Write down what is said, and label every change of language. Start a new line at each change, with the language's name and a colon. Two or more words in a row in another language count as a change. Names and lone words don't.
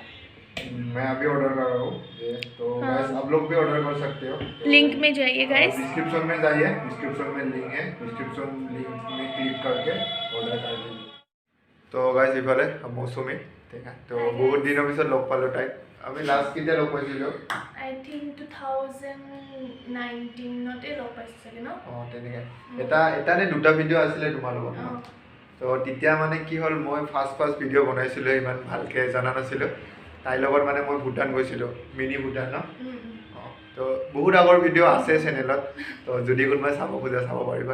Hindi: मैं अभी ऑर्डर कर रहा हूँ ये, तो गाइस आप लोग भी ऑर्डर कर सकते हो। तो लिंक में जाइए गाइस, डिस्क्रिप्शन में जाइए, डिस्क्रिप्शन में लिंक है,
English: description link
Hindi: में क्लिक करके ऑर्डर कर दीजिए।
Assamese: তো গাইজ ইফালে মৌচুমী,
Hindi: ठीक है,
Assamese: তো বহুত দিনৰ পিছত লগ পালোঁ তাইক। আমি লাস্ট কেতিয়া লগ পাইছিলোঁ?
English: I think
Assamese: 2019 লগ পাইছোঁ চাগে ন? তেনেকৈ এটা নে দুটা ভিডিঅ' আছিলে তোমাৰ লগত ন? তো তেতিয়া মানে কি হ'ল, মই
English: first video'
Assamese: বনাইছিলোঁ, ইমান ভালকৈ জনা নাছিলোঁ। তাইৰ লগত মানে মই ভূটান গৈছিলোঁ, মিনি ভূটান ন? তো বহুত আগৰ ভিডিঅ' আছে চেনেলত, তো যদি কোনোবাই চাব খোজে চাব পাৰিবা।